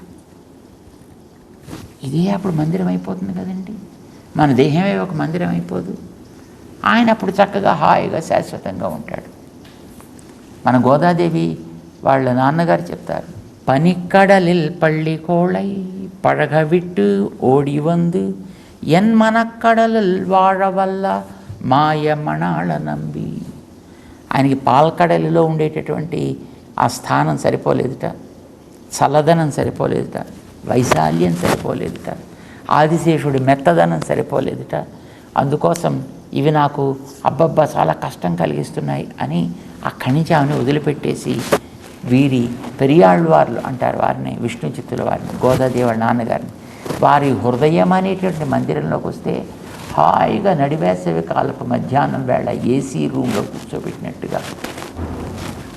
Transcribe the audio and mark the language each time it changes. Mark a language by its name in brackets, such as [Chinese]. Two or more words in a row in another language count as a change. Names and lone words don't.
[Telugu] ఇదే అప్పుడు మందిరం అయిపోతుంది కదండి. మన దేహమే ఒక మందిరం అయిపోదు. ఆయన అప్పుడు చక్కగా హాయిగా శాశ్వతంగా ఉంటాడు. మన గోదాదేవి వాళ్ళ నాన్నగారు చెప్తారు, [Tamil] பனிக்கடலில் பள்ளி கோளை பழக விட்டு ஓடி வந்து என் மனக்கடலில் வாழ வல்ல மாயமணாள நம்பி. [Telugu] ఆయనకి పాల్కడలిలో ఉండేటటువంటి ఆ స్థానం సరిపోలేదుట, చల్లదనం సరిపోలేదుట, వైశాల్యం సరిపోలేదుట, ఆదిశేషుడి మెత్తదనం సరిపోలేదుట. అందుకోసం ఇవి నాకు అబ్బబ్బా చాలా కష్టం కలిగిస్తున్నాయి అని అక్కడి నుంచి ఆమెను వదిలిపెట్టేసి వీరి పెరియాళ్ళవార్లు అంటారు వారిని, విష్ణు చిత్తుల వారిని, గోదాదేవి నాన్నగారిని, వారి హృదయం అనేటువంటి మందిరంలోకి వస్తే హాయిగా నడివేసవి కాలపు మధ్యాహ్నం వేళ ఏసీ రూమ్లో కూర్చోబెట్టినట్టుగా